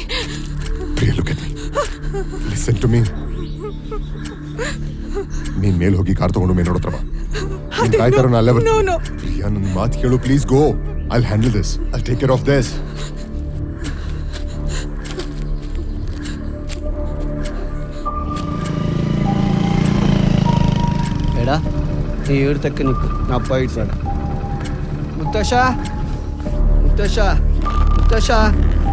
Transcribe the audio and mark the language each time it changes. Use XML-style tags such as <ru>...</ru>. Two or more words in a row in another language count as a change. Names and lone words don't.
<en>ಪ್ರಿಯಾ, look at me. Listen to me.</en> <kn>ನೀನ್ ಮೇಲ್ ಹೋಗಿ ಕಾರ್ ತಗೊಂಡು ಮೇಲೆ ನೋಡತ್ರ ಬಾ. ನೀನ್ ಕಾಯ್ತಾರೋ ನಾ ಅಲ್ಲೇ ಬರ್ತೀನಿ.</kn> <en>No, no. ಪ್ರಿಯಾ,</en> <kn>ನನ್ನ ಮಾತು ಕೇಳು</kn> <en>ಪ್ಲೀಸ್. Go. I'll handle this. I'll take care of this.</en> <ml>എടാ നീ ഇവിടത്തേക്ക് നിൽക്ക്, ഞാൻ പോയിട്ട് വരാം. മുത്തശ്ശ മുത്തശ്ശ മുത്തശ്ശ</ml>